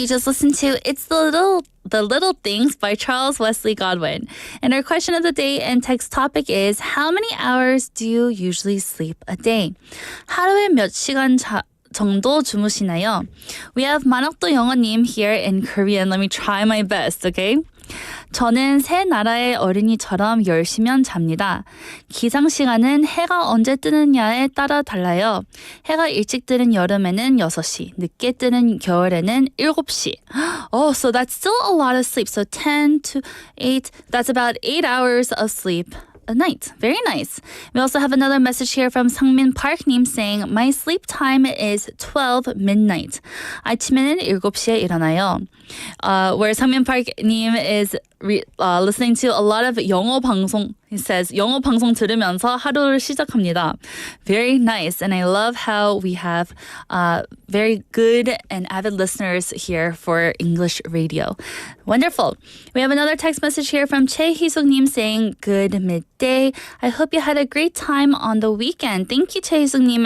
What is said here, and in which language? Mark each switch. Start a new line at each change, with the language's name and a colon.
English: You just listened to It's the Little Things by Charles Wesley Godwin. And our question of the day and text topic is, how many hours do you usually sleep a day?
Korean: 하루에 몇 시간 정도 주무시나요?
English: We have 만학도 영어님 here in Korean. Let me try my best, okay?
Korean: 저는 새 나라의 어린이처럼 10시면 잡니다. 기상 시간은 해가 언제 뜨느냐에 따라 달라요. 해가 일찍 뜨는 여름에는 6시, 늦게 뜨는 겨울에는 7시.
English: Oh, so that's still a lot of sleep. So 10 to 8, that's about 8 hours of sleep a night. Very nice. We also have another message here from Sangmin Park 님 saying, my sleep time is 12 midnight.
Korean: 아침에는 7시에 일어나요.
English: Where Sangmin Park 님 is listening to a lot of
Korean: 영어 방송.
English: He says,
Korean: 영어 방송 들으면서 하루를 시작합니다.
English: Very nice. And I love how we have very good and avid listeners here for English radio. Wonderful. We have another text message here from Che Hee-suk-님 saying, good midday. I hope you had a great time on the weekend. Thank you, Che Hee-suk-님.